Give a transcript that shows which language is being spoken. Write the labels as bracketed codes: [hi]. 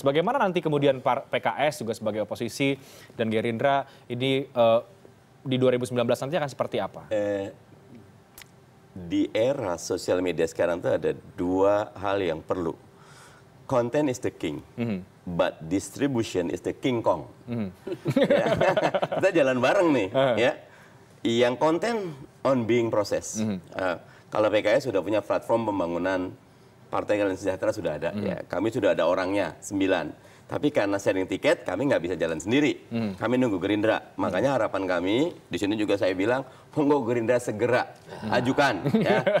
[id] Bagaimana nanti kemudian PKS juga sebagai oposisi dan Gerindra ini di 2019 nanti akan seperti apa? Di era sosial media sekarang tuh ada dua hal yang perlu. [en] Content is the king, but distribution is the king kong. [id] Ya. Kita jalan bareng nih, ya. Yang konten [en] on being process. [id] Kalau PKS sudah punya platform pembangunan Partai Keadilan Sejahtera sudah ada, ya. Kami sudah ada orangnya 9. Tapi karena sharing tiket, kami nggak bisa jalan sendiri. Kami nunggu Gerindra. Makanya harapan kami, di sini juga saya bilang, monggo Gerindra segera ajukan. Ya.